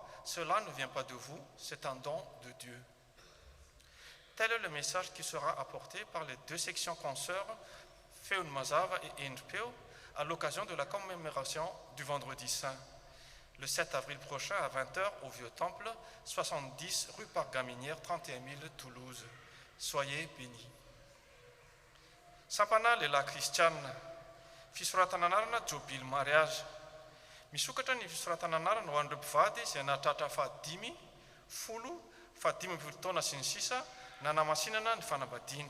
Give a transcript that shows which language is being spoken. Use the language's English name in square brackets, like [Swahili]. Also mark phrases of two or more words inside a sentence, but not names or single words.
[French] Cela ne vient pas de vous, c'est un don de Dieu. Tel est le message qui sera apporté par les 2 sections consoeurs, Feun Mazava et Endpeo, à l'occasion de la commémoration du Vendredi Saint, le 7 avril prochain à 20 h au Vieux Temple, 70 rue Parc-Gaminière, 31 000 Toulouse. Soyez bénis. [Malagasy] Sampana lela Kristiana, fisoratana anarana Jobil mariage. Misokatra ny fisoratana anarana ho an'ireo mpivady izay nahatratra fahadimy, folo, 15 taona sy ny sisa, nanamasinana ny fanambadiany.